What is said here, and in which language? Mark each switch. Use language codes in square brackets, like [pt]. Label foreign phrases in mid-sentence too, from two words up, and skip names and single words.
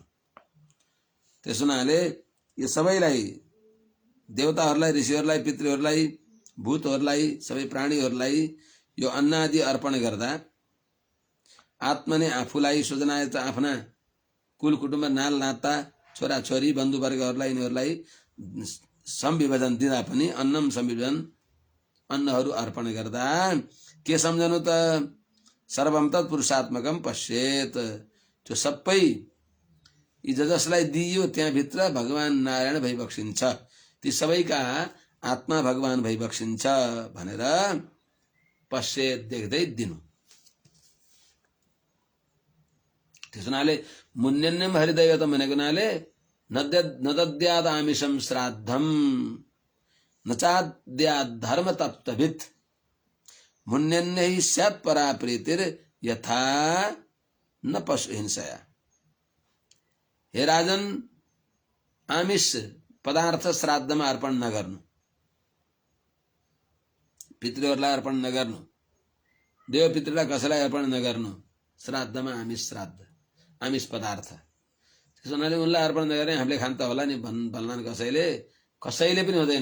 [ne] त्यस हुनाले यो सबैलाई, देवताहरूलाई, ऋषिहरूलाई, पितृहरूलाई, भूतहरूलाई, सबै प्राणीहरूलाई यो अन्न आदि अर्पण गर्दा आत्माले आफूलाई, स्वजनाय त आफ्ना कुल कुटुम्ब, नाल नाता, छोरा छोरी, बन्धुवर्गहरूलाई, यिनीहरूलाई संविभजन दिँदा पनि [sa] अन्नम संविभजन, [ne] अन्नहरू अर्पण गर्दा के सम्झनु त? [sa] सर्वम तत्पुरुषात्मकम पश्येत। [ne] त्यो सबै यी जसलाई दिइयो त्यहाँभित्र भगवान नारायण भइबक्सिन्छ, ती सबैका आत्मा भगवान भइबक्सिन्छ भनेर पश्येत देख्दै दिनु। त्यस हुनाले [sa] मुन्यन्यम हरिदैवतम [ne] भनेको हुनाले [sa] नदद्याद आमिषम श्राद्धम नचाद्याद धर्म तप्तभित् मुन्यन्य ही स्यात् परा प्रीतिर यथा न पशु हिंसया। [ne] हे राजन, आमिष पदार्थ श्राद्धमा अर्पण नगर्नु, पितृहरूलाई अर्पण नगर्नु, देव पितृलाई कसैलाई अर्पण नगर्नु। श्राद्धमा आमिष, श्राद्ध आमिष पदार्थ, त्यसो हुनाले उनलाई अर्पण नगरे हामीले खान त होला नि भन्लान् कसैले पनि हुँदैन।